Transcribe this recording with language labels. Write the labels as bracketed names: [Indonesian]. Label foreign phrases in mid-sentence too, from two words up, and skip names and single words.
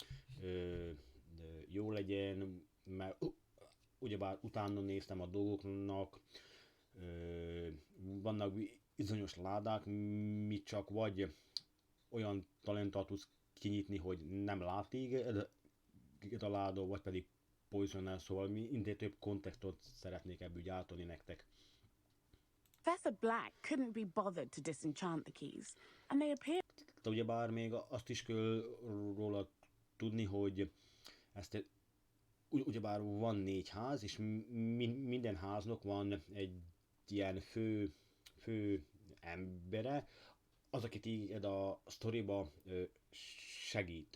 [Hungarian] jó legyen, mert ugyebár utána néztem a dolgoknak, vannak bizonyos ládák, mit csak vagy olyan talentot tudsz kinyitni, hogy nem lát téged a láda, vagy pedig poisonál, szóval minél több kontextot szeretnék ebből gyártani nektek. [English] Professor Black couldn't be bothered to disenchant the keys, and they appear. [Hungarian] De ugyebár még azt is kell róla tudni, hogy ezt ugyebár van 4 ház, és minden háznak van egy ilyen fő embere, az, aki téged a sztoriba segít.